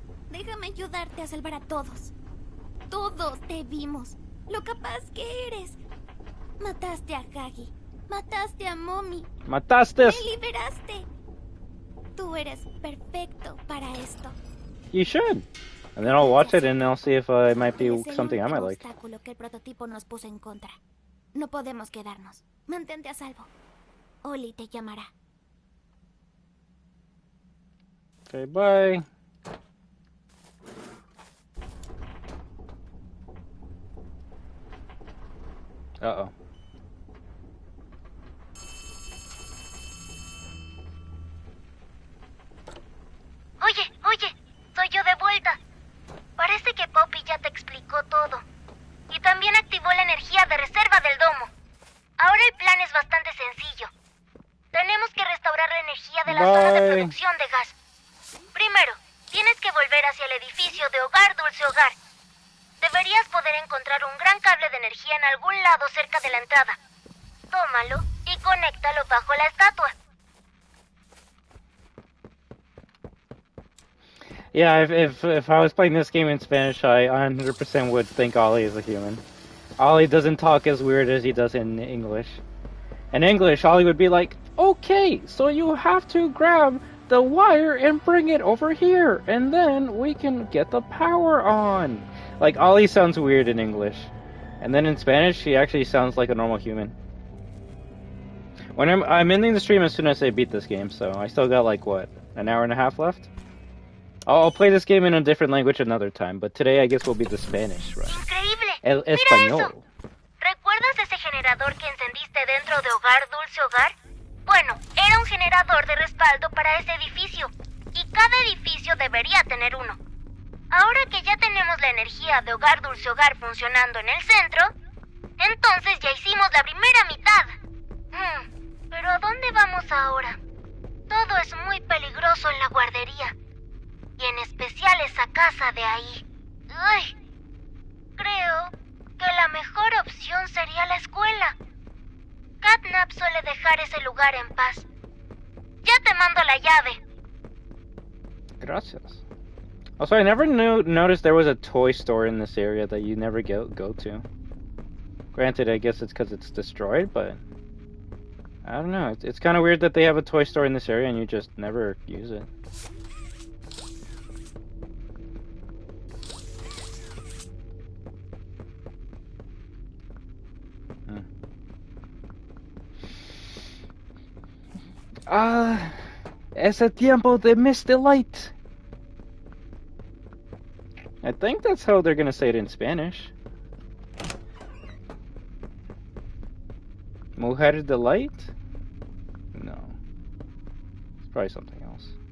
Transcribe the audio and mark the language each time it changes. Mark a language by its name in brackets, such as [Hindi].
[Spanish] Déjame ayudarte a salvar a todos. Todos te vimos. Lo capaz que eres. Mataste a Hagi. Mataste a Mommy. Mataste. Me liberaste. Tú eres perfecto para esto. [English] You should. And then I'll watch it and I'll see if it might be something I might like. [Spanish] Obstáculo que el prototipo nos puso en contra. No podemos quedarnos. Mantente a salvo. Oli te llamará. [English] Okay, bye. Uh-oh. [Spanish] Oye, soy yo de vuelta. Parece que Poppy ya te explicó todo. Y también activó la energía de reserva del domo. Ahora el plan es bastante sencillo. Tenemos que restaurar la energía de la zona de producción de gas. Primero, tienes que volver hacia el edificio de Hogar Dulce Hogar. Deberías poder encontrar un gran cable de energía en algún lado cerca de la entrada. Tómalo y conéctalo bajo la estatua. [English] Yeah, if I was playing this game in Spanish, I 100% would think Ollie is a human. Ollie doesn't talk as weird as he does in English. In English, Ollie would be like, okay, so you have to grab the wire and bring it over here, and then we can get the power on. Like, Ollie sounds weird in English. And then in Spanish, he actually sounds like a normal human. When I'm ending the stream as soon as I beat this game, so I still got, like, what, an hour and a half left? I'll play this game in a different language another time, but today I guess will be the Spanish, right? [Spanish] Increíble. El Mira Español. eso. ¿Recuerdas ese generador que encendiste dentro de Hogar Dulce Hogar? Bueno, era un generador de respaldo para ese edificio, y cada edificio debería tener uno. Ahora que ya tenemos la energía de Hogar Dulce Hogar funcionando en el centro, entonces ya hicimos la primera mitad. Pero ¿a dónde vamos ahora? Todo es muy peligroso en la guardería, y en especial esa casa de ahí. Uy, creo que la mejor opción sería la escuela. Catnap suele dejar ese lugar en paz. Ya te mando la llave. Gracias. [English] Also, I never noticed there was a toy store in this area that you never go to. Granted, I guess it's because it's destroyed, but I don't know. It's kind of weird that they have a toy store in this area and you just never use it. [Spanish] Ese tiempo de Miss Delight. [English] I think that's how they're gonna say it in Spanish. [Spanish] Mujer [English] Delight? No. It's probably something else.